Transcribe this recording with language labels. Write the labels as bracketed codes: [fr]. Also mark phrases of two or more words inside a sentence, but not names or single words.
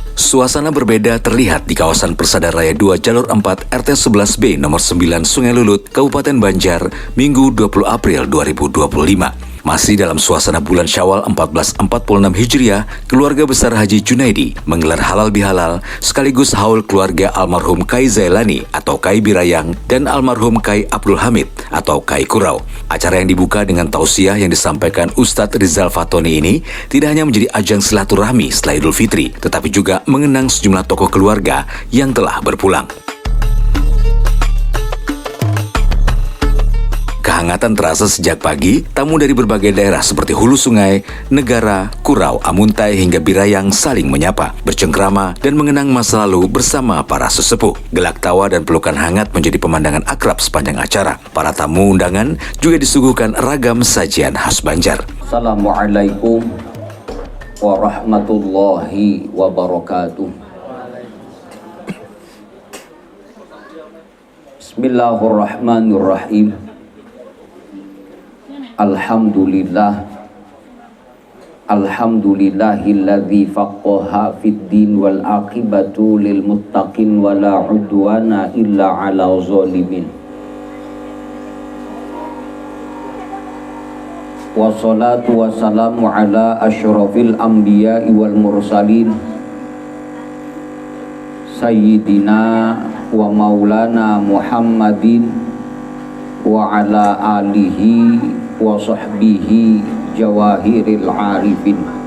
[id] Suasana berbeda terlihat di kawasan Persada Raya 2 Jalur 4 RT 11B nomor 9 Sungai Lulut, Kabupaten Banjar, Minggu 20 April 2025. Masih dalam suasana bulan Syawal 1446 Hijriah, keluarga besar Haji Junaidi menggelar halal bihalal sekaligus haul keluarga almarhum Kai Zailani atau Kai Birayang dan almarhum Kai Abdul Hamid atau Kai Kurau. Acara yang dibuka dengan tausiah yang disampaikan Ustadz Rizal Fatoni ini tidak hanya menjadi ajang silaturahmi setelah Idul Fitri, tetapi juga mengenang sejumlah tokoh keluarga yang telah berpulang. Kehangatan terasa sejak pagi, tamu dari berbagai daerah seperti Hulu Sungai, Negara, Kurau, Amuntai hingga Birayang saling menyapa, bercengkrama dan mengenang masa lalu bersama para sesepuh. Gelak tawa dan pelukan hangat menjadi pemandangan akrab sepanjang acara. Para tamu undangan juga disuguhkan ragam sajian khas Banjar. [ar] السلام عليكم ورحمة الله وبركاته. بسم الله الرحمن الرحيم. الحمد لله الذي فقه في الدين والعاقبة للمتقين ولا عدوان إلا على الظالمين. والصلاة والسلام على أشرف الأنبياء والمرسلين سيدنا ومولانا محمد وعلى آله وصحبه جواهر العارفين.